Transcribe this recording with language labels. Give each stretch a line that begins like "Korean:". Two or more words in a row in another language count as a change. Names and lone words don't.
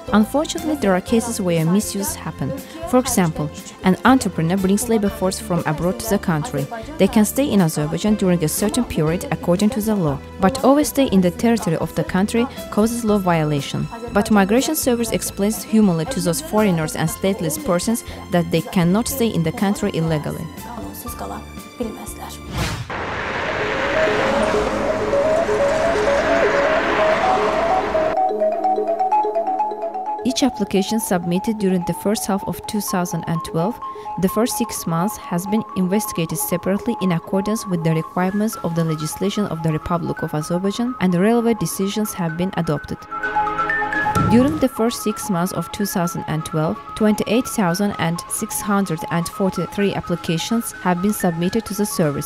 English: Unfortunately, there are cases where misuse happen. For example, an entrepreneur brings labor force from abroad to the country. They can stay in Azerbaijan during a certain period according to the law, but overstay in the territory of the country causes law violation. But Migration Service explains humanly to those foreigners and stateless persons that they cannot stay in the country illegally.
Azerbaijani: Qanunsuz qala bilməzlər.
English: each application submitted during the first half of 2012, the first 6 months has been investigated separately in accordance with the requirements of the legislation of the Republic of Azerbaijan, and the relevant decisions have been adopted. During the first 6 months of 2012, 28,643 applications have been submitted to the service.